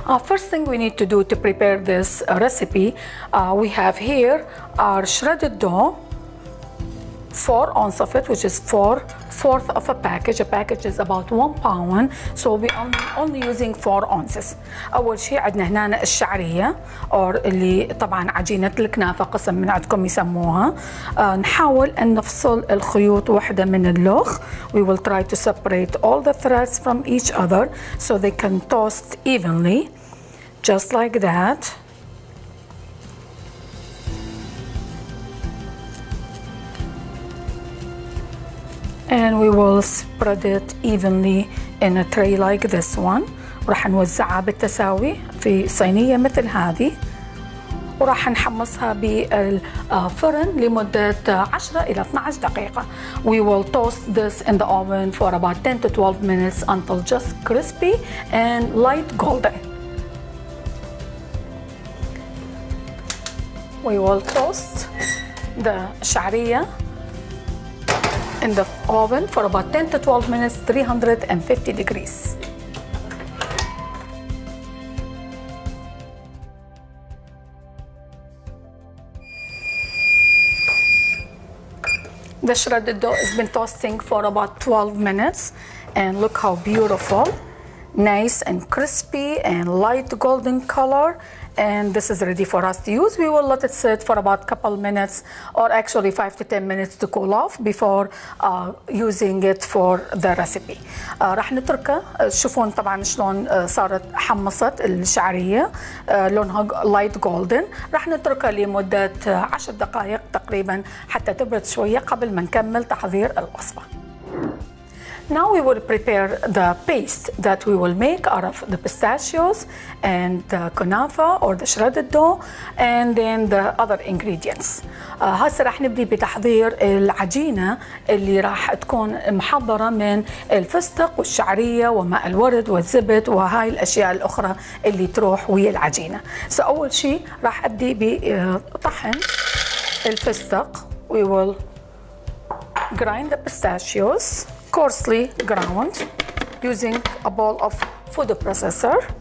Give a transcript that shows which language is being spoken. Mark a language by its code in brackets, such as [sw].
[en] First thing we need to do to prepare this recipe, we have here our shredded dough, 4 ounces of it, which is 4/4 of a package. A package is about 1 pound, so we only using 4 ounces. [ar] أول شيء عندنا هنا الشعرية أو اللي طبعا عجينة الكنافة قسم من عندكم يسموها. نحاول أن نفصل الخيوط واحدة من اللوخ. [en] We will try to separate all the threads from each other so they can toast evenly, just like that. And we will spread it evenly in a tray like this one. [ar] وراح نوزعها بالتساوي في صينية مثل هذه، وراح نحمصها بالفرن لمدة 10 إلى 12 دقيقة. [en] We will toast this in the oven for about 10 to 12 minutes until just crispy and light golden. We will toast the شعرية in the oven for about 10 to 12 minutes, 350 degrees. The shredded dough has been toasting for about 12 minutes, and look how beautiful, nice and crispy and light golden color. And this is ready for us to use. We will let it sit for about a couple minutes, or actually 5 to 10 minutes to cool off before using it for the recipe. [ar] راح نتركها. تشوفون طبعا شلون صارت حمصت الشعرية، لونها [en] light golden. [ar] راح نتركها لمدة 10 دقائق تقريبا حتى تبرد شوية قبل ما نكمل تحضير الوصفة. [en] Now we will prepare the paste that we will make out of the pistachios and the kunafa or the shredded dough and then the other ingredients. [ar] هسه راح نبدي بتحضير العجينة اللي راح تكون محضرة من الفستق والشعرية وماء الورد والزبد وهاي الأشياء الأخرى اللي تروح ويا العجينة. أول شيء راح أبدي بطحن الفستق. [en] We will grind the pistachios coarsely ground using a bowl of food processor.